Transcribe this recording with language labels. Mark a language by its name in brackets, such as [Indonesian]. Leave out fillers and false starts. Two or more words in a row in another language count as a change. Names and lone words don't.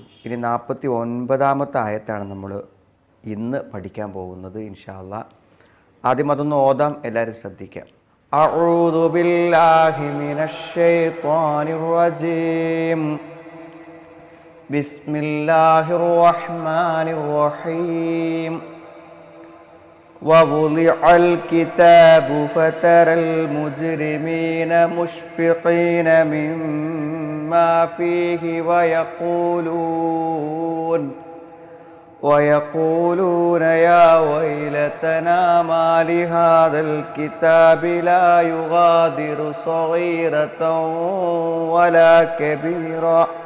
[Malayalam] ഇനി 49ാമത്തെ ആയത്താണ് നമ്മൾ ഇന്ന് പഠിക്കാൻ പോകുന്നത് [Arabic] إن شاء الله. [Malayalam] ആദ്യം അതൊന്ന് ഓതാം, എല്ലാവരും ശ്രദ്ധിക്കാം. [Arabic] أعوذ بالله من الشيطان الرجيم. بسم الله الرحمن الرحيم. ووضع الكتاب فترى المجرمين مشفقين مما فيه ويقولون يا ويلتنا ما لهذا الكتاب لا يغادر صغيرة ولا كبيرة